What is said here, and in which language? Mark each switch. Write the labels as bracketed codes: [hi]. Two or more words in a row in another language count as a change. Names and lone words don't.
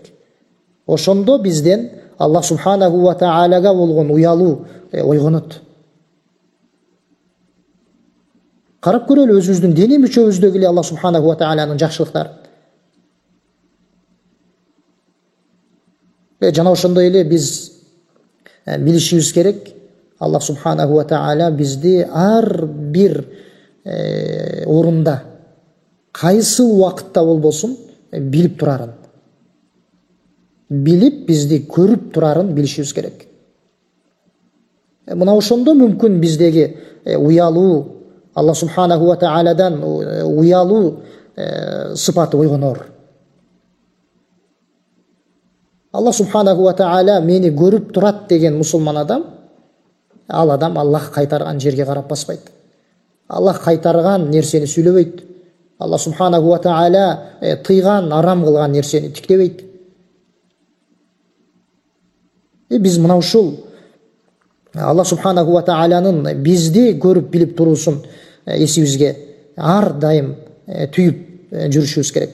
[ky] Ошондо бизден Аллах [ar] سبحانه وتعالى [ky] болгон уялуу ойгонот. Карап көрөлү өзүбүздүн дене мүчөбүздөгү эле Аллах [ar] سبحانه وتعالى [ky] жакшылыктары. Жана ошондой эле биз билишибиз керек, Аллах [ar] سبحانه وتعالى [ky] бизди ар бир орунда, кайсы убакытта болбосун билип турарын, билип бизди көрүп турарын билишибиз керек. Мына ошондо мүмкүн биздеги уялуу, Аллах [ar] سبحانه وتعالى [ky] уялуу сыпаты ойгонор. Аллах [ar] سبحانه وتعالى [ky] мени көрүп турат деген мусулман адам, ал адам Аллах кайтарган жерге карап баспайт. Аллах кайтарган нерсени сүйлөбөйт. Аллах [ar] سبحانه وتعالى [ky] тыйган, арам кылган нерсени тиктебейт. Биз мына ушул Аллах [ar] سبحانه وتعالى [ky] бизди көрүп билип туруусун эсибизге ар дайым түйүп жүрүшүбүз керек.